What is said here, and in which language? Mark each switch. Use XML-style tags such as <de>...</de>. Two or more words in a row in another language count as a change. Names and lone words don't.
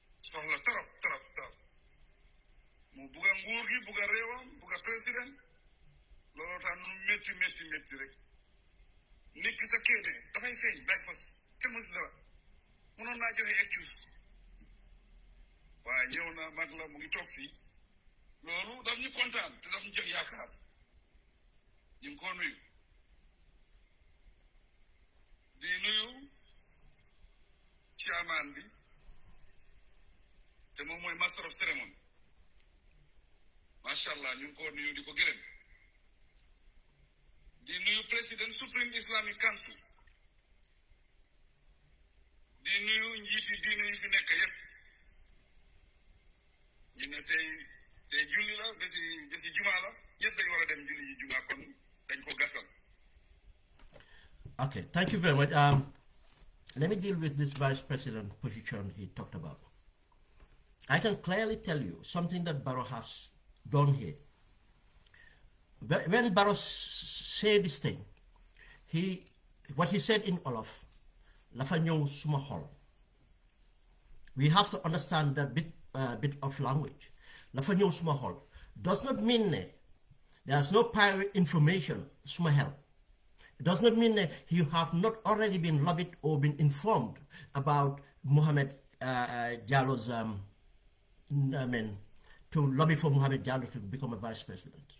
<wo>soxla trop trop trop mu bugg a nguur gi bugg a réewam bugg a président looloo tax nu métti métti métti rek nit ki sa kéene dafay feeñ bay fas te mos dara mënoon naa joxe excuse waaye ñëw na mag la mu ngi toog fii loolu daf ñu kontaan te daf ñu jox yaakaar ñu ngi ko nuyu di nuyu chairman bi te moom mooy</wo> <en>master of ceremony</en> <ar>ما شاء الله</ar> <wo>ñu ngi ko nuyu di ko gërëm di nuyu président Supreme Islamic Council di nuyu njiiti diine yi fi nekk yépp ñu ne tey julli la bési jumaa la ñëpp dañ war a dem julli ji jumaa kon dañ ko gàttal.</wo> <en>Okay, thank you very much. Let me deal with this vice president position he talked about. I can clearly tell you something that Barrow has done here. When Barrow said this thing, what he said in Olaf,</en> <wo>lafa ñëw suma xol.</wo> <en>We have to understand that bit of language.</en> <wo>Lafa ñëw suma xol</wo> <en>does not mean there's no prior information suma help. It does not mean that you have not already been lobbied or been informed about Mohamed Jallo's, to lobby for Mohamed Jallo to become a vice president.</en>